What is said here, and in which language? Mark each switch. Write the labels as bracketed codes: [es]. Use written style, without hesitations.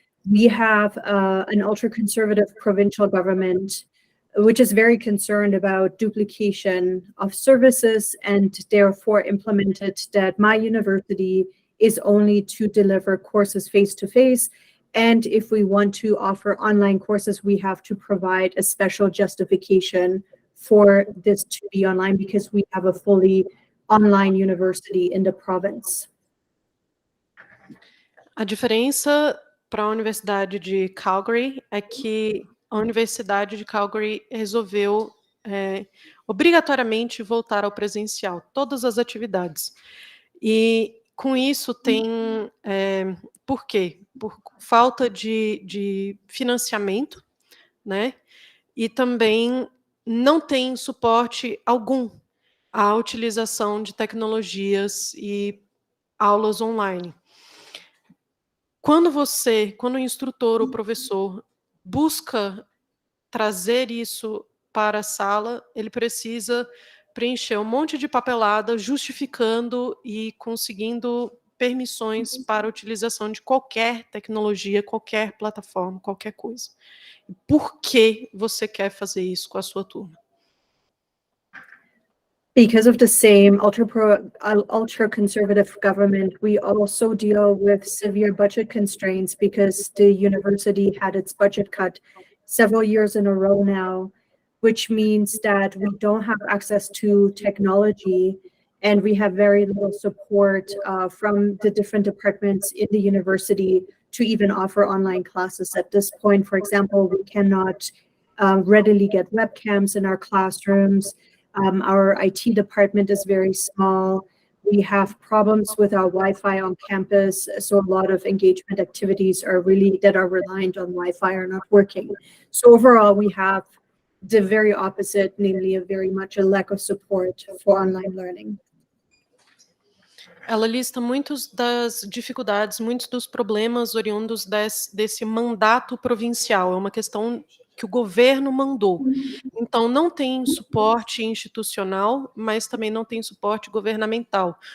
[en] We have an ultra-conservative provincial government, which is very concerned about duplication of services and therefore implemented that my university is only to deliver courses face-to-face. And if we want to offer online courses, we have to provide a special justification for this to be online because we have a fully online university in the province. [pt] A diferença para a Universidade de Calgary é que a Universidade de Calgary resolveu obrigatoriamente voltar ao presencial, todas as atividades. E com isso tem... por quê? Por falta de financiamento, né? E também não tem suporte algum à utilização de tecnologias e aulas online. Quando o instrutor ou professor busca trazer isso para a sala, ele precisa preencher um monte de papelada justificando e conseguindo permissões para a utilização de qualquer tecnologia, qualquer plataforma, qualquer coisa. Por que você quer fazer isso com a sua turma? [en] Because of the same ultra-conservative government, we also deal with severe budget constraints because the university had its budget cut several years in a row now, which means that we don't have access to technology and we have very little support from the different departments in the university to even offer online classes. At this point, for example, we cannot readily get webcams in our classrooms. Our IT department is very small. We have problems with our Wi-Fi on campus, so a lot of engagement activities that are reliant on Wi-Fi are not working. So overall, we have the very opposite, namely very much a lack of support for online learning. [pt] Ela lista muitas das dificuldades, muitos dos problemas oriundos desse mandato provincial. É uma questão que o governo mandou. Então, não tem suporte institucional, mas também não tem suporte governamental.